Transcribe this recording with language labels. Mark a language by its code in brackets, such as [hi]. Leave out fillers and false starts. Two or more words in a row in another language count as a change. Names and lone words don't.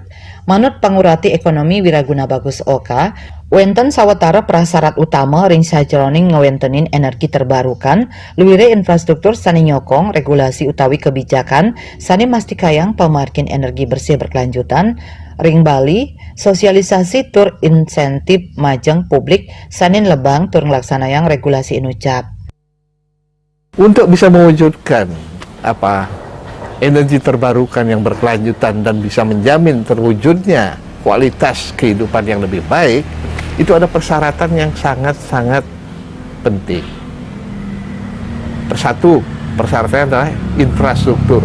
[ban] Manut pangurati ekonomi Wiraguna Bagus Oka, wenten sawetara prasyarat utama ring sajeroning ngewentenin [id] energi terbarukan, [ban] luwire infrastruktur sani nyokong regulasi utawi kebijakan sani mastikayang pemarkin [id] energi bersih berkelanjutan [ban] ring Bali, sosialisasi tur insentif majeng publik sanin lebang tur ngelaksanayang regulasi inucap. [id] Untuk bisa mewujudkan energi terbarukan yang berkelanjutan dan bisa menjamin terwujudnya kualitas kehidupan yang lebih baik, itu ada persyaratan yang sangat-sangat penting. Satu, persyaratannya adalah infrastruktur.